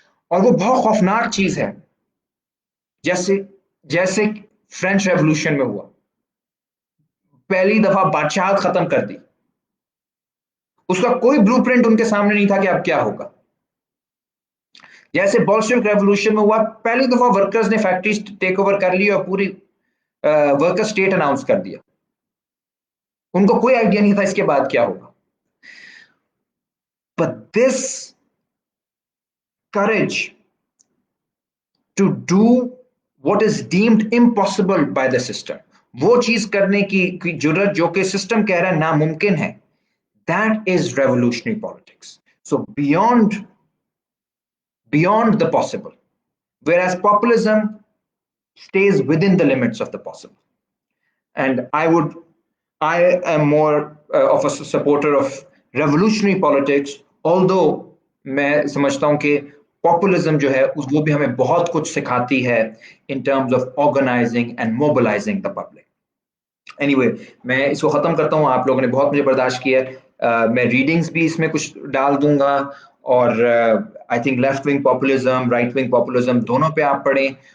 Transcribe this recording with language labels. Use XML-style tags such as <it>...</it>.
<ur>اور وہ بہت خوفناک چیز ہے، جیسے فرینچ ریولوشن میں ہوا، پہلی دفعہ بادشاہت ختم کر دی، اس کا کوئی بلو پرنٹ ان کے سامنے نہیں تھا کہ اب کیا ہوگا. جیسے بولشوک ریولوشن میں ہوا، پہلی دفعہ ورکرز نے فیکٹریز ٹیک اوور کر لی اور پوری ورکر سٹیٹ اناؤنس کر دیا، ان کو کوئی آئیڈیا نہیں تھا اس کے بعد کیا ہوگا.</ur> <en>But this courage to do what is deemed impossible by the system,</en> <ur>وہ چیز کرنے کی جرت جو کہ سسٹم کہہ رہا ہے ناممکن ہے.</ur> <en>That is revolutionary politics. So beyond the possible, whereas populism stays within the limits of the possible. And I am more of a supporter of revolutionary politics, although</en> <ur>میں سمجھتا ہوں کہ پاپولزم جو ہے وہ بھی ہمیں بہت کچھ سکھاتی ہے</ur> <en>in terms of organizing and mobilizing the public.</en> <ur>Anyway, میں اس کو ختم کرتا ہوں. آپ لوگوں نے بہت مجھے برداشت کیا. میں ریڈنگز بھی اس میں کچھ ڈال دوں گا, اور I think left wing populism, right wing populism دونوں پہ آپ پڑھیں.</ur>